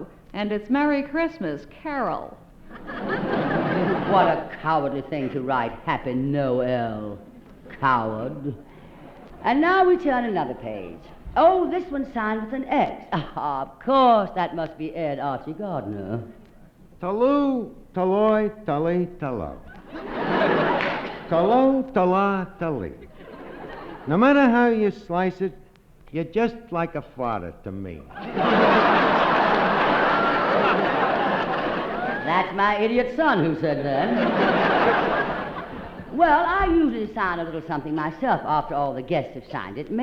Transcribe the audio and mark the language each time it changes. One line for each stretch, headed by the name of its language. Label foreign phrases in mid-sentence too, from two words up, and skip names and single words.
English: And it's Merry Christmas, Carol. What a cowardly thing to write, Happy Noel. Coward. And now we turn another page. Oh, this one's signed with an X. Ah, of course, that must be Ed Archie Gardner. Taloo, taloi, tali, talo. Talo, tala, tali. No matter how you slice it, you're just like a father to me. That's my idiot son who said that. Well, I usually sign a little something myself after all the guests have signed it.